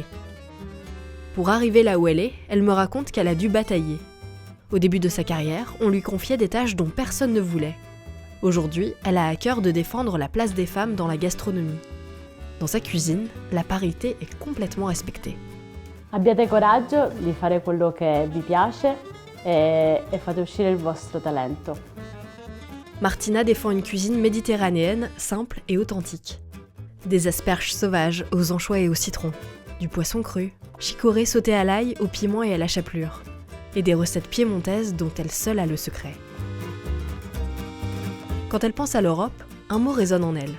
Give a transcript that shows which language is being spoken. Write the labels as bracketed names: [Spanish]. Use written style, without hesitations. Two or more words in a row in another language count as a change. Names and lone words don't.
[French] Pour arriver là où elle me raconte qu'elle a dû batailler. Au début de sa carrière, on lui confiait des tâches dont personne ne voulait. Aujourd'hui, elle a à cœur de défendre la place des femmes dans la gastronomie. Dans sa cuisine, la parité est complètement respectée. [Italian] Abbiate coraggio di fare quello che vi piace e fate uscire il vostro talento. [French] Martina défend une cuisine méditerranéenne simple et authentique. Des asperges sauvages aux anchois et au citron, du poisson cru, chicorée sauté à l'ail, au piment et à la chapelure, et des recettes piémontaises dont elle seule a le secret. Quand elle pense à l'Europe, un mot résonne en elle.